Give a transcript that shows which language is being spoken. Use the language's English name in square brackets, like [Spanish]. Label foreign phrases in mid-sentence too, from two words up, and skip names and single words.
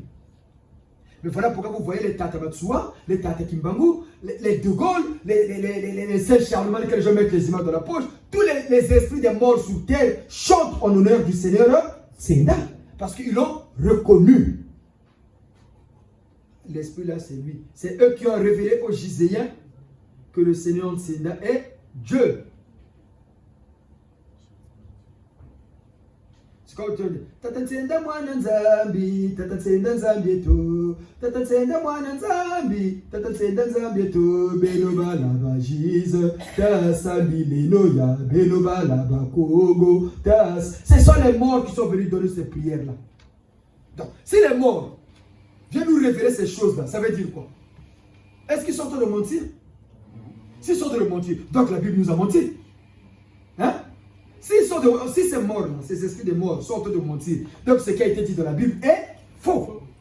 [French] Mais voilà pourquoi vous voyez les Tata Matsuwa, les Tata Kimbangu, les De Gaulle, les Saint Charlemagne, lesquels je mets les images dans la poche. Tous les esprits des morts sur terre chantent en honneur du Seigneur Senda. Parce qu'ils l'ont reconnu. L'esprit là, c'est lui. C'est eux qui ont révélé aux Giséens que le Seigneur Senda est Dieu. [Kongo] Tatatsenda mwana nzambi, tatatsenda nzambi tu, tatatsenda mwana nzambi, tatatsenda nzambi tu, beno balaba jize, tasambi lenoya, beno balaba kogo, tas. [French] Ce sont les morts qui sont venus donner ces prières-là. Donc, si les morts viennent nous révéler ces choses-là, ça veut dire quoi? Est-ce qu'ils sont en train de mentir? S'ils sont en train de mentir, donc la Bible nous a menti. Hein? Si ces morts, ces esprits de morts sont en train de mentir, donc ce qui a été dit dans la Bible est faux.